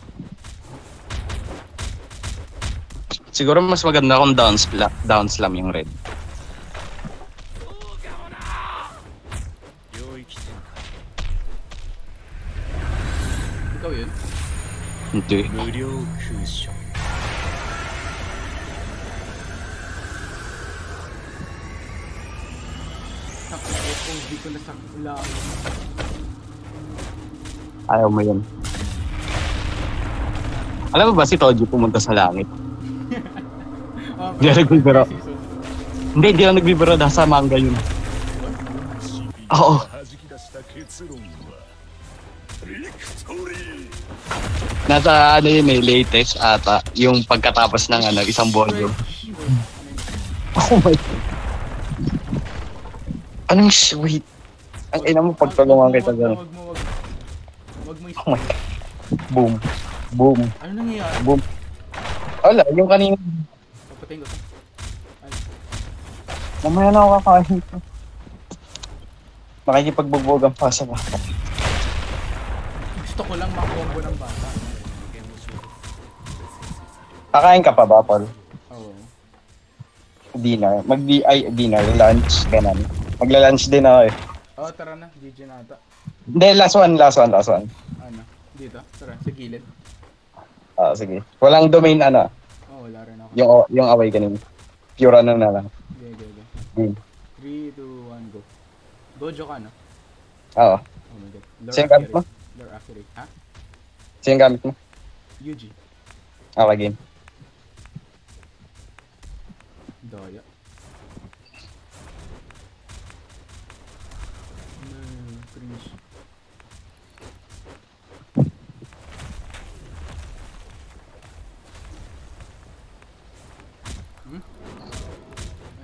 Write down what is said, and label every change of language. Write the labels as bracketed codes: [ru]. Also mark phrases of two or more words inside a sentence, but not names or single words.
[tl] Siguro mas maganda kung [en] down slam [tl] yung red. Ikaw yun? Hindi. [ja] 無料空所 [tl] Hindi ko nasakula. Ayaw mo yun. Alam mo ba si Toji pumunta sa langit? Hindi ako nagbibiro. Hindi ako nagbibiro. Nasa manga yun. Oo. [ja] が弾き出した結論はビクトリー [tl] Nasa yun latest ata. Yung pagkatapos ng isang volume. [en] Oh my god. [tl] Anong sweet? Ang ina mo pagtulungan kita dyan. Wag mo [en] Oh my god. Boom. Boom. [tl] Ano nangyayari? Boom. Wala, yung kanina. Papatayin ko to. Ay, Mamaya na ako kakain. Makikipagbugbog pa sa baka. gusto ko lang makombo ng bata. Kakain ka pa ba, Paul? Oo. Dinner. Dinner, lunch, ganun. Magla-lunch din ako eh. Oh, tara na. GG na ata. Hindi, last one. Ano? Dito. Tara, sa gilid. Sige. Walang domain Oh, wala rin ako. yung away kanina. Pure na lang. Game. 3, 2, 1, go. Dojo ka, no? Oo. [en] Oh my god. [tl] Sino gamit mo? [en] Lore accurate. Ha? [tl] Sino gamit mo? Yuji. [en] Okay, game. [tl] Daya. Cringe. Ay,